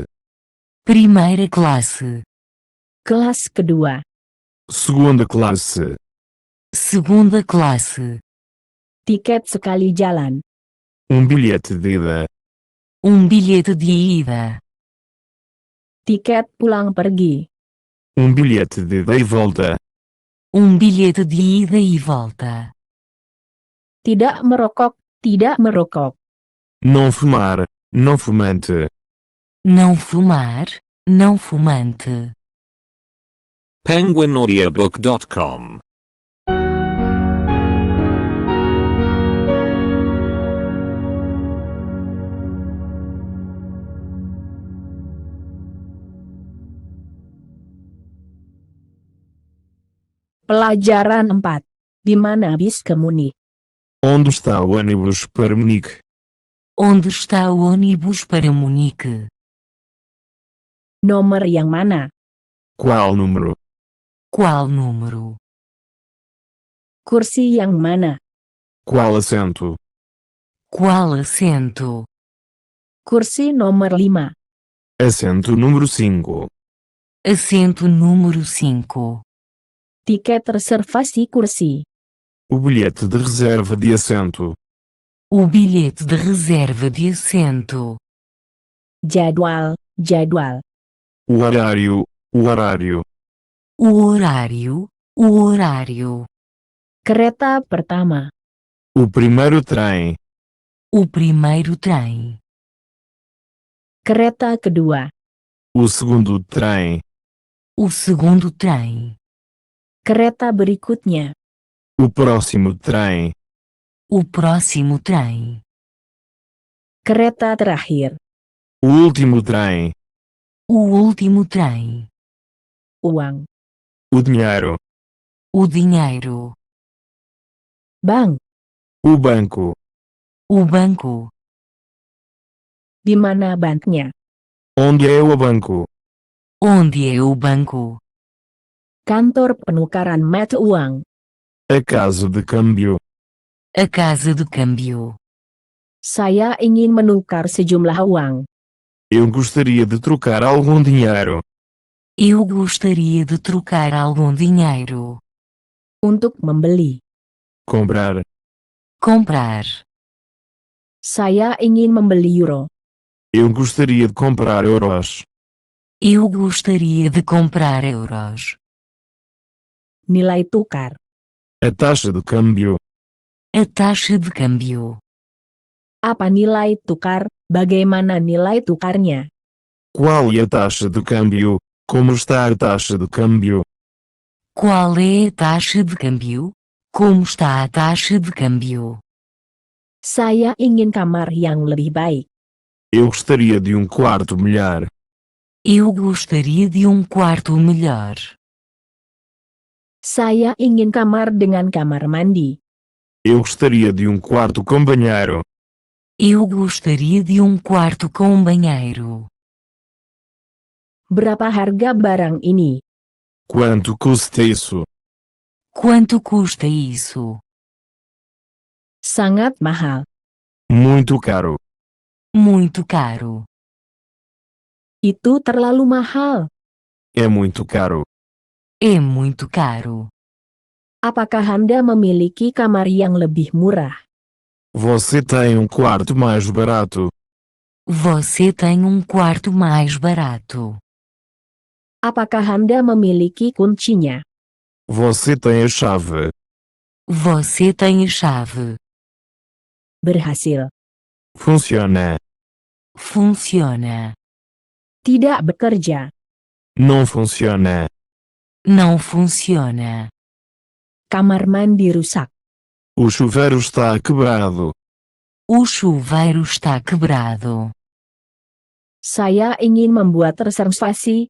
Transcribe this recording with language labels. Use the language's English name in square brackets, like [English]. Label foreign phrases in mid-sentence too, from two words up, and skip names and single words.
[Portuguese] Primeira classe. [Indonesian] Kelas kedua. [Portuguese] Segunda classe. Segunda classe. [Indonesian] Tiket sekali jalan. [Portuguese] Bilhete de ida. Bilhete de ida. [Indonesian] Tiket pulang pergi. [Portuguese] Bilhete de ida e volta. Bilhete de ida e volta. [Indonesian] Tidak merokok, tidak merokok. [Portuguese] Não fumar, não fumante. Não fumar, não fumante. [Indonesian] penguinaudiobook.com Pelajaran 4. Di mana bis ke Munich? [Portuguese] Onde está o ônibus para Munique? Onde está o ônibus para Munique? [Indonesian] Nomor yang mana? [Portuguese] Qual número? Qual número? [Indonesian] Kursi yang mana? [Portuguese] Qual assento? Qual assento? [Indonesian] Kursi nomor 5. [Portuguese] Assento número 5. Assento número 5. [Indonesian] Tiket reservasi kursi. [Portuguese] O bilhete de reserva de assento. O bilhete de reserva de assento. [Indonesian] Jadwal, jadwal. [Portuguese] O horário, o horário. O horário, o horário. [Indonesian] Kereta pertama. [Portuguese] O primeiro trem. O primeiro trem. [Indonesian] Kereta kedua. [Portuguese] O segundo trem. O segundo trem. [Indonesian] Kereta berikutnya. [Portuguese] O próximo trem. O próximo trem. [Indonesian] Kereta terakhir. [Portuguese] O último trem. O último trem. [Indonesian] Uang. [Portuguese] O dinheiro. O dinheiro. [Indonesian] Bank. [Portuguese] O banco. O banco. [Indonesian] Di mana banknya? [Portuguese] Onde é o banco? Onde é o banco? [Indonesian] Kantor penukaran mata uang. [Portuguese] A casa de câmbio. A casa de câmbio. [Indonesian] Saya ingin menukar sejumlah uang. [Portuguese] Eu gostaria de trocar algum dinheiro. Eu gostaria de trocar algum dinheiro. [Indonesian] Untuk membeli. [Portuguese] Comprar. Comprar. [Indonesian] Saya ingin membeli euro. [Portuguese] Eu gostaria de comprar euros. Eu gostaria de comprar euros. [Indonesian] Nilai tukar. [Portuguese] A taxa de câmbio. A taxa de câmbio. [Indonesian] Apa nilai tukar? Bagaimana nilai tukarnya? [Portuguese] Qual é a taxa de câmbio? Como está a taxa de câmbio? Qual é a taxa de câmbio? Como está a taxa de câmbio? [Indonesian] Saya ingin kamar yang lebih baik. [Portuguese] Eu gostaria de quarto melhor. Eu gostaria de quarto melhor. [Indonesian] Saya ingin kamar dengan kamar mandi. [Portuguese] Eu gostaria de quarto com banheiro. Eu gostaria de quarto com banheiro. [Indonesian] Berapa harga barang ini? [Portuguese] Quanto custa isso? Quanto custa isso? [Indonesian] Sangat mahal. [Portuguese] Muito caro. Muito caro. [Indonesian] Itu terlalu mahal. [Portuguese] É muito caro. É muito caro. [Indonesian] Apakah Anda memiliki kamar yang lebih murah? [Portuguese] Você tem quarto mais barato. Você tem quarto mais barato. [Indonesian] Apakah Anda memiliki kuncinya? [Portuguese] Você tem a chave. Você tem a chave. [Indonesian] Berhasil. [Portuguese] Funciona. Funciona. [Indonesian] Tidak bekerja. [Portuguese] Não funciona. Não funciona. [Indonesian] Kamar mandi rusak. [Portuguese] O chuveiro está quebrado. O chuveiro está quebrado. [Indonesian] Saya ingin membuat reservasi.